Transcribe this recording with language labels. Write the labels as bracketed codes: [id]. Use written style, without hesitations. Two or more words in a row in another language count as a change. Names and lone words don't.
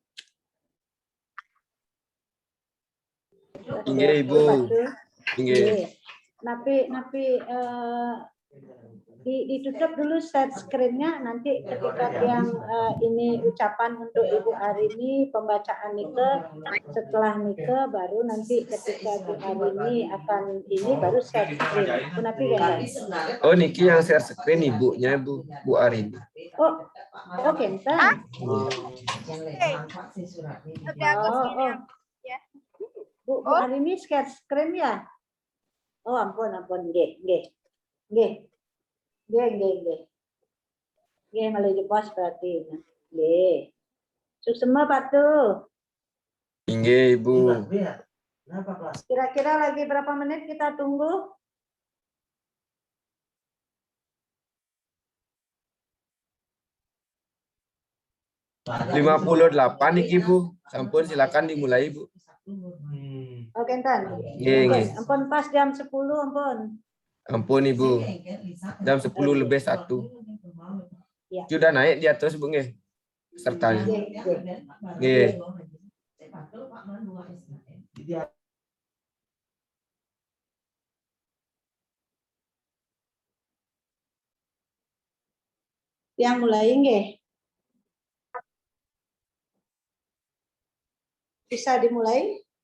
[id] Nggih, Ibu. Batu. Nggih. Napi ditutup dulu share screen-nya, nanti ketika yang ini ucapan untuk Ibu Arini, pembacaan Nike, setelah Nike baru nanti ketika Bu Arini akan ini baru share screen. Kenapa ya? Oh, Niki yang share screen ibunya Bu Arini. Oh, Kenten. Bu Arini share screen ya? Oh, [ban] ampun, nggih. [id] Nggih, malah di pos berarti. Nggih. Suksema Batu. Nggih, Ibu. Kira-kira lagi berapa menit kita tunggu? .58 nih, Ibu. Sampun silakan dimulai, Bu. Oh, Kenten. Nggih. Ampun pas jam 10, ampun. Ampun, Ibu. Jam 10:01. Ya. Sudah naik dia terus, Bu, nggih. Sertanya. Nggih. Yang mulai nggih. Bisa dimulai?